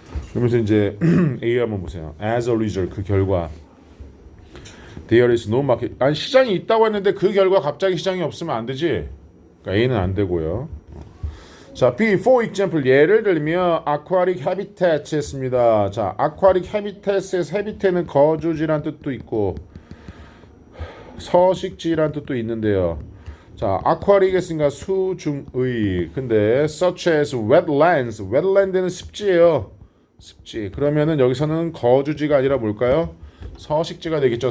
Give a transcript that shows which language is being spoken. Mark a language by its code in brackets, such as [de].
[ko] 그러면서 이제 A 한번 보세요. [en] As a result [ko] 그 결과 [en] there is no market. [ko] 아니 시장이 있다고 했는데 그 결과 갑자기 시장이 없으면 안 되지. 그러니까 A는 안 되고요. 자, B, for example, 예를 들면 aquatic habitats 했습니다. 자, aquatic habitats에서 habitat는 거주지란 뜻도 있고 서식지란 뜻도 있는데요. 자, aquatic 했으니까 수중의. 근데 such as wetlands, wetland는 습지예요. 습지. 그러면은 여기서는 거주지가 아니라 뭘까요? 서식지가 되겠죠.